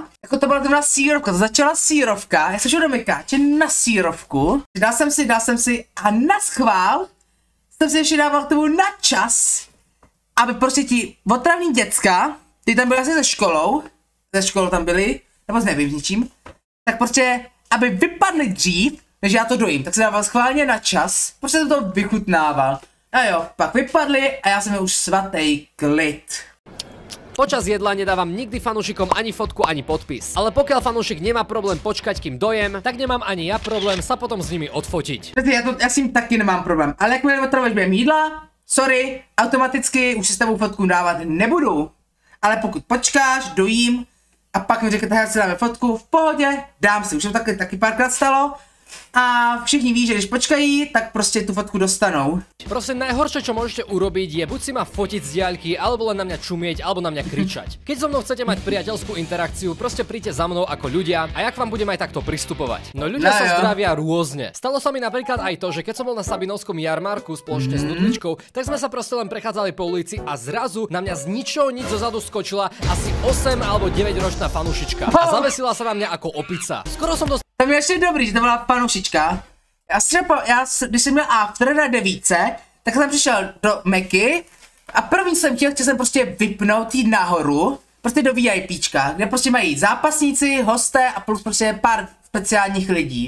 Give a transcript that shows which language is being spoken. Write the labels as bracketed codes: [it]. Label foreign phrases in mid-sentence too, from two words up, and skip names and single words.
[cs] Jako to byla taková sírovka, to začala sírovka, já jsem šel do mekáče na sírovku, dal jsem si a na schvál jsem si ještě dával k tomu na čas, aby prostě ti otravní děcka, ty tam byly asi ze školou tam byli, nebo nevím ničím, tak prostě, aby vypadly dřív, než já to dojím, tak se dával schválně na čas, prostě jsem to vychutnával. A jo, pak vypadli a já jsem už svatý klid. [sk] Počas jedla nedávam nikdy fanúšikom ani fotku, ani podpis. Ale pokiaľ fanúšik nemá problém počkať, kým dojem, tak nemám ani ja problém sa potom s nimi odfotiť. [cs] Já s tím taky nemám problém, ale jakmile otravuješ během jídla, sorry, automaticky už si s tebou fotku dávat nebudu. Ale pokud počkáš, dojím a pak mi řeknete, že si dáme fotku, v pohodě, dám si, už to taky párkrát stalo. A všichni ví, že když počkají, tak prostě tu fotku dostanou. [sk] Prosím, najhoršie, čo môžete urobiť, je buď si ma fotiť z diaľky, alebo len na mňa čumieť, alebo na mňa kričať. Keď so mnou chcete mať priateľskú interakciu, proste príďte za mnou ako ľudia a ja k vám budem aj takto pristupovať. No ľudia sa zdravia rôzne. Stalo sa mi napríklad aj to, že keď som bol na Sabinovskom jarmarku spoločne s Dudličkou, tak sme sa proste len prechádzali po ulici a zrazu na mňa z ničoho nič zozadu skočila asi 8 alebo 9 ročná fanúšička a zavesila sa na mňa ako opica. Skoro som [cs] To je ještě dobrý, že to byla fanoušička. Když jsem měl after na 9, tak jsem přišel do Meky a první jsem chtěl jsem prostě vypnout, jít nahoru, prostě do VIPčka, kde prostě mají zápasníci, hosté a plus prostě pár speciálních lidí.